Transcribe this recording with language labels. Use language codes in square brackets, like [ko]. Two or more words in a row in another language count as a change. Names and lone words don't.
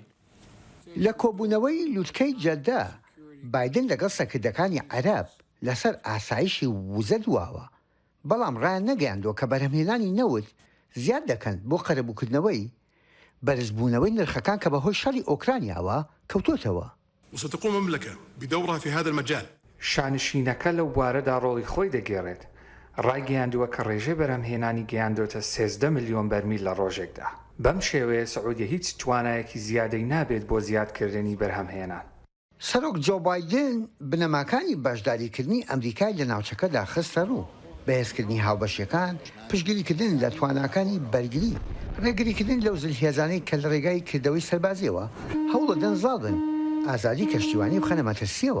[ckb] لە کۆبوونەوەی لووتکەی جەددا بایدن لەگەڵ سەرکردەکانی عەرەب لەسەر ئاسایشی وزە دواوە بەڵام ڕایان نەگەیاندووە کە بەرهەمهێنانی نەوت زیاد دەکەن بۆ قەرەبووکردنەوەی بەرزبوونەوەی نرخەکان کە بەهۆی شەڕی ئۆکرانیاوە کەوتۆتەوە. [ar] وستقوم المملكة بدورها في هذا المجال. [ckb] شانشینەکە لەو بوارەدا ڕۆڵی خۆی دەگێڕێت. ڕایگەیاندووە کە ڕێژەی بەرهەمهێنانی گەیاندۆتە 13 ملیۆن بەرمیل لە ڕۆژێکدا. بەم شێوەیە سعودیە هیچ توانایەکی زیادەی نابێت بۆ زیادکردنی بەرهەمهێنان. سەرۆک جۆ بایدن بنەماکانی بەشداریکردنی ئەمریکای لە ناوچەکەدا خستە ڕوو بەهێزکردنی هاوبەشیەکان پشتگیریکردن لە تواناکانی بەرگری ڕێگریکردن لەو زلهێزانەی کە لە ڕێگای کردەوەی سەربازیەوە هەوڵە دەنزاڵ بن ئازادی کەشتیوانی بخەنە مەترسیەوە.